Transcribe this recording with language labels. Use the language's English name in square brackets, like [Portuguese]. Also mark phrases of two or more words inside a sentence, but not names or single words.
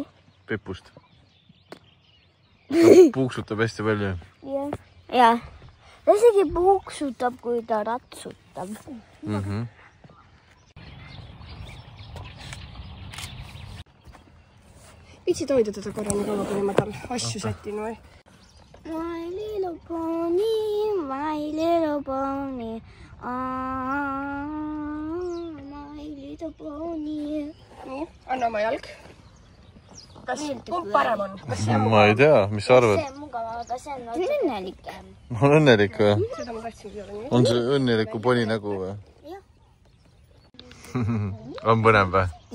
[Estonian] Pepust. Puuksutab hästi palju. Jah. Ta isegi puuksutab, kui ta ratsutab. Vitsid hoida teda korra nii kaua, kuni ma tal asju sätin või? [English] My little pony, my little pony. My little pony. [Estonian] Nii, anna oma jalg. Kumb parem on? Ma ei tea, mis sa arvad? See on mugav, aga see on õnnelik. On õnnelik või? Seda ma tahtsingi olla nii. On see õnneliku poni nägu või? Jah. On põnev või?